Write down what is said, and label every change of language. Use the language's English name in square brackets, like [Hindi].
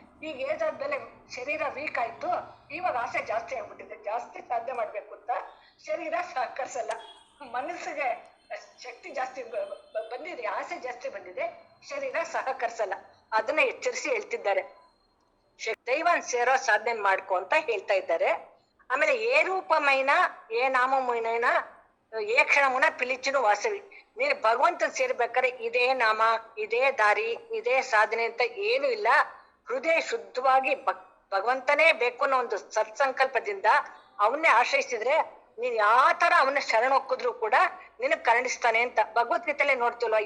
[Kannada] ಈಗ ಏಜ್ ಆದ್ಮೇಲೆ ಶರೀರ ವೀಕ್ ಆಯ್ತು, ಇವಾಗ ಆಸೆ ಜಾಸ್ತಿ ಆಗ್ಬಿಟ್ಟಿದೆ. ಜಾಸ್ತಿ ಸಾಧನೆ ಮಾಡ್ಬೇಕು ಅಂತ ಶರೀರ ಸಹಕರಿಸಲ್ಲ, ಮನಸ್ಸಿಗೆ ಶಕ್ತಿ ಜಾಸ್ತಿ ಬಂದಿದೆ, ಆಸೆ ಜಾಸ್ತಿ ಬಂದಿದೆ, ಶರೀರ ಸಹಕರಿಸಲ್ಲ. ಅದನ್ನ ಎಚ್ಚರಿಸಿ ಹೇಳ್ತಿದ್ದಾರೆ. ದೈವನ್ ಸೇರೋ ಸಾಧನೆ ಮಾಡ್ಕೊ ಅಂತ ಹೇಳ್ತಾ ಇದ್ದಾರೆ. [Telugu] ಆಮೇಲೆ ఏ రూపమైన ఏ నామమునైనా ఏ క్షణమున పిలిచును వాసవి. [Kannada] ನೀನು ಭಗವಂತನ ಸೇರ್ಬೇಕಾದ್ರೆ ಇದೇ ನಾಮ, ಇದೇ ದಾರಿ, ಇದೇ ಸಾಧನೆ ಅಂತ ಏನು ಇಲ್ಲ. ಹೃದಯ ಶುದ್ಧವಾಗಿ ಭಗವಂತನೇ ಬೇಕು ಅನ್ನೋ ಒಂದು ಸತ್ಸಂಕಲ್ಪದಿಂದ ಅವನ್ನೇ ಆಶ್ರಯಿಸಿದ್ರೆ ನೀನ್ ಯಾವ ತರ ಅವನ್ನ ಶರಣೊಕ್ಕಿದ್ರು ಕೂಡ ನಿನಗ್ ಕರುಣಿಸ್ತಾನೆ ಅಂತ ಭಗವದ್ಗೀತೆಯಲ್ಲೇ ನೋಡ್ತೀವಲ್ವ.